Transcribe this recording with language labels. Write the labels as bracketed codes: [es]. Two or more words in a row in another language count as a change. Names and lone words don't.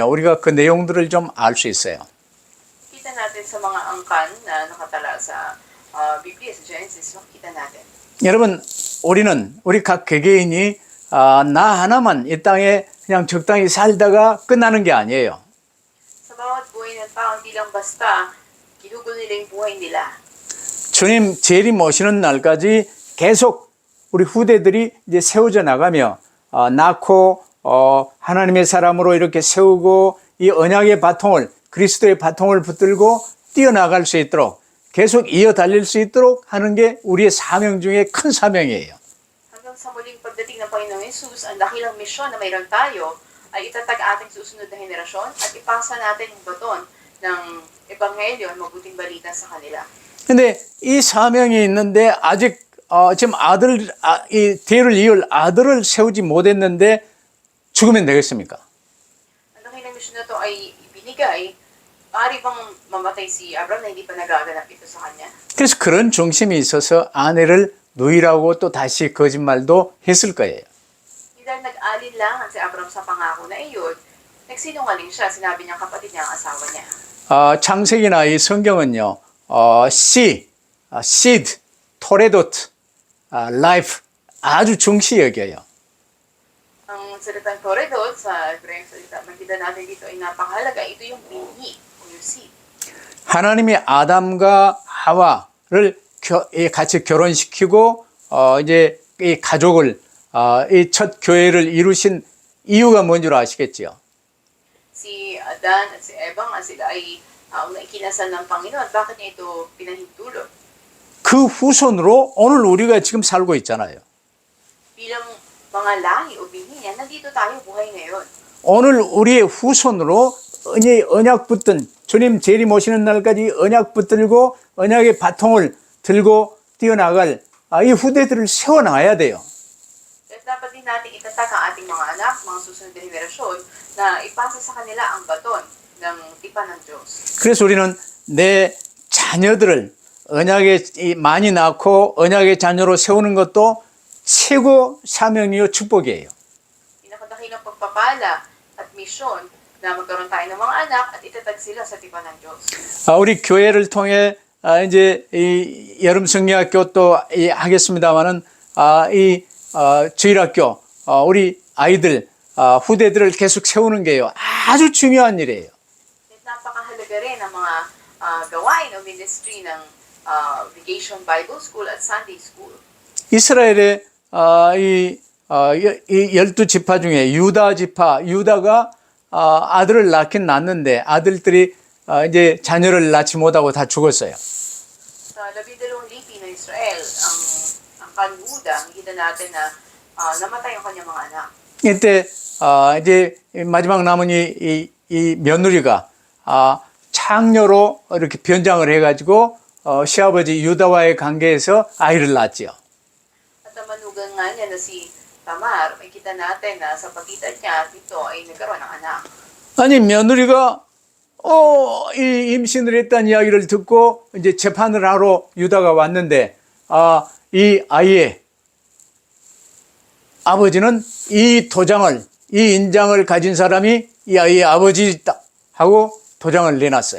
[ko] 우리가 그 내용들을 좀 알 수 있어요. [tl] Kita natin sa mga angkan na nakatala sa Biblia, sa Genesis, makikita natin. [ko] 여러분, 우리 각 개개인이 나 하나만 이 땅에 그냥 적당히 살다가 끝나는 게 아니에요. [tl] Sa bawat buhay ng tao, hindi lang basta ginugol nila yung buhay nila. [ko] 주님 재림 오시는 날까지 계속 우리 후대들이 이제 세워져 나가며 낳고 하나님의 사람으로 이렇게 세우고 이 언약의 바통을 그리스도의 바통을 붙들고 뛰어나갈 수 있도록 계속 이어 달릴 수 있도록 하는 게 우리의 사명 중에 큰 사명이에요. [tl] Hanggang sa muling pagdating ng Panginoong Jesus, ang dakilang misyon na mayroon tayo ay itatag ating susunod na henerasyon at ipasa natin yung baton ng Ebanghelyo, mabuting balita sa kanila. [ko] 근데 이 사명이 있는데 아직 지금 이 대를 이을 아들을 세우지 못했는데 죽으면 되겠습니까? [tl] Ang dakilang misyon na ito ay ibinigay, maaari bang mamatay si Abraham na hindi pa nagaganap ito sa kanya? [ko] 그래서 그런 중심이 있어서 아내를 누이라고 또 다시 거짓말도 했을 거예요. [tl] Dahil nag-alinlangan si Abraham sa pangako na iyon, nagsinungaling siya, sinabi niyang kapatid niya ang asawa niya. [ko] 창세기나 이 성경은요, seed, 토레도트, life 아주 중시 여겨요. [tl] Ang salitang toredot sa Hebrayong salita, makita natin dito ay napakahalaga. Ito yung binhi o yung seed. [ko] 하나님이 아담과 하와를 같이 결혼시키고 이제 이 가족을 이 첫 교회를 이루신 이유가 뭔 줄 아시겠지요? [tl] Si Adan at si Eva nga sila ay unang ikinasal ng Panginoon. Bakit niya ito pinahintulot? [ko] 그 후손으로 오늘 우리가 지금 살고 있잖아요. [tl] Bilang mga lahi o binhi niya, nandito tayo buhay ngayon. [ko] 오늘 우리의 후손으로 언약 붙든 주님 재림 오시는 날까지 언약 붙들고 언약의 바통을 들고 뛰어나갈 이 후대들을 세워놔야 돼요. [tl] At dapat din natin itatag ang ating mga anak, mga susunod na henerasyon, na ipasa sa kanila ang baton ng tipan ng Diyos. [ko] 그래서 우리는 내 자녀들을 언약에 많이 낳고 언약의 자녀로 세우는 것도 최고 사명이요 축복이에요. [tl] Pinakadakilang pagpapala at misyon na magkaroon tayo ng mga anak at itatag sila sa tipan ng Diyos. [ko] 우리 교회를 통해 이제 이 여름 성리학교 또 하겠습니다만은 이 주일학교 우리 아이들 후대들을 계속 세우는 게요 아주 중요한 일이에요. [tl] Napakahalaga rin ang mga gawain o ministry ng Vacation Bible School at Sunday School. [ko] 이스라엘의 이 12지파 중에 유다 지파, 유다가 아들을 낳긴 낳는데 아들들이 이제 자녀를 낳지 못하고 다 죽었어요. [tl] Sa 12 lipi ng Israel, ang Yuda, nakita natin na namatay ang kanyang mga anak. [ko] 이때 이제 마지막 남은 이 며느리가 창녀로 이렇게 변장을 해가지고 시아버지 유다와의 관계에서 아이를 낳았지요. [tl] At ang manugang nga niya na si Tamar, makita natin na sa pagitan niya, dito ay nagkaroon ng anak. [ko] 아니 며느리가 이 임신을 했다는 이야기를 듣고 이제 재판을 하러 유다가 왔는데 이 아이의 아버지는 이 도장을 이 인장을 가진 사람이 이 아이의 아버지다 하고 도장을 내놨어요.